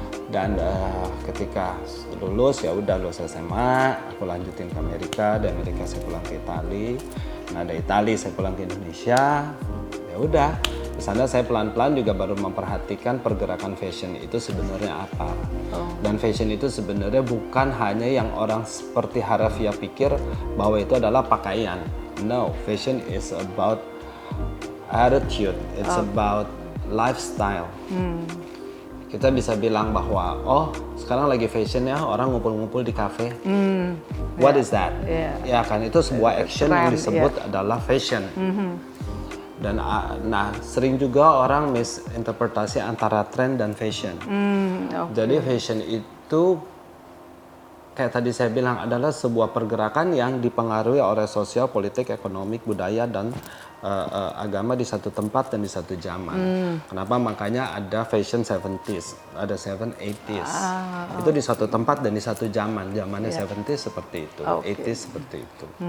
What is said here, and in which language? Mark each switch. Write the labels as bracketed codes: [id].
[id] Dan ketika lulus ya udah lulus SMA, aku lanjutin ke Amerika, dari Amerika saya pulang ke Itali, nah dari Itali saya pulang ke Indonesia, ya udah di sana saya pelan-pelan juga baru memperhatikan pergerakan fashion itu sebenarnya apa. Dan fashion itu sebenarnya bukan hanya yang orang seperti harafiah pikir bahwa itu adalah pakaian. [en] No, fashion is about attitude, it's about lifestyle. [id] Kita bisa bilang bahwa, oh sekarang lagi fashion ya, orang ngumpul-ngumpul di kafe. [en] What is that? [id] Ya kan, itu sebuah action yang disebut adalah fashion. Dan nah sering juga orang misinterpretasi antara tren dan fashion. Okay. Jadi fashion itu kayak tadi saya bilang adalah sebuah pergerakan yang dipengaruhi oleh sosial, politik, ekonomi, budaya dan agama di satu tempat dan di satu zaman. Kenapa? Makanya ada fashion 70s, ada 80s. Itu di satu tempat dan di satu zaman. Zamannya 70s seperti itu, 80s seperti itu.